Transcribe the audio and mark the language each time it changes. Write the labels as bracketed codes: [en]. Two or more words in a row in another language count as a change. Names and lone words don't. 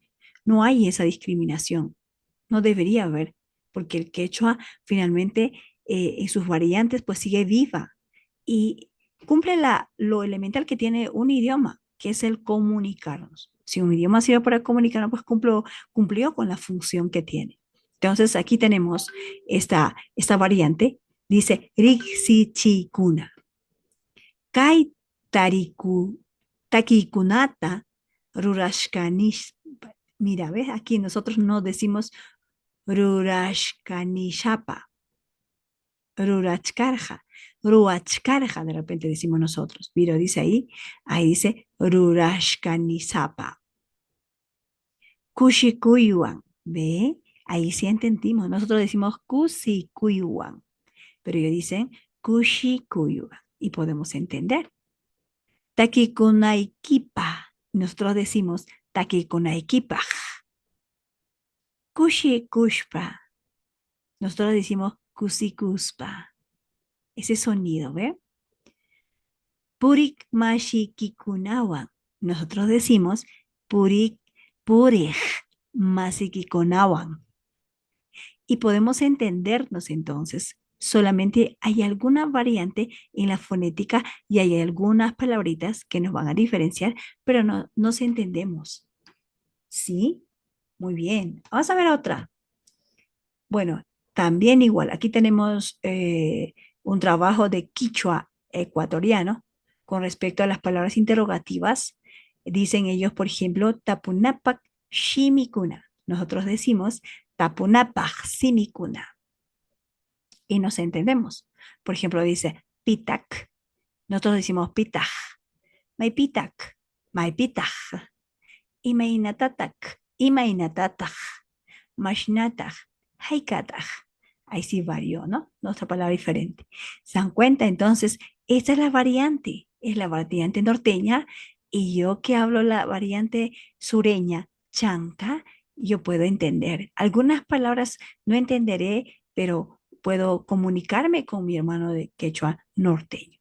[es] No hay esa discriminación, no debería haber, porque el quechua finalmente en sus variantes pues sigue viva y cumple lo elemental que tiene un idioma, que es el comunicarnos. Si un idioma sirve para comunicarnos, pues cumplió con la función que tiene. Entonces aquí tenemos esta variante, dice Rixichikuna. [qu] Kai tariku, takikunata rurashkanish. [es] Mira, ¿ves? Aquí nosotros no decimos [qu] rurashkanishapa, rurachkarja, ruachkarja, [es] de repente decimos nosotros. Pero dice ahí dice rurashkanisapa. Kushikuyuan, ¿ve? Ahí sí entendimos. Nosotros decimos kusikuyuan, pero ellos dicen kushikuyuan y podemos entender. Takikunaikipa. Nosotros decimos takikunaikipa. [qu] Kushikushpa. [es] Nosotros decimos kusikuspa. Ese sonido, ¿ve? [qu] Purik mashikikunawan. [es] Nosotros decimos [qu] purik purej masikikunawan. [es] Y podemos entendernos entonces. Solamente hay alguna variante en la fonética y hay algunas palabritas que nos van a diferenciar, pero no nos entendemos. ¿Sí? Muy bien. Vamos a ver otra. Bueno, también igual. Aquí tenemos un trabajo de quichua ecuatoriano con respecto a las palabras interrogativas. Dicen ellos, por ejemplo, [qu] tapunapak shimikuna. [es] Nosotros decimos [qu] tapunapak simikuna [es] y nos entendemos. Por ejemplo, dice pitak. Nosotros decimos pitaj. [qu] May pitak. May pitaj. Imainatatak. Imainatataj. Mashnataj. Haikataj. [es] Ahí sí varió, ¿no? Nuestra palabra diferente. ¿Se dan cuenta? Entonces, esta es la variante norteña, y yo que hablo la variante sureña, chanca, yo puedo entender. Algunas palabras no entenderé, pero puedo comunicarme con mi hermano de quechua norteño.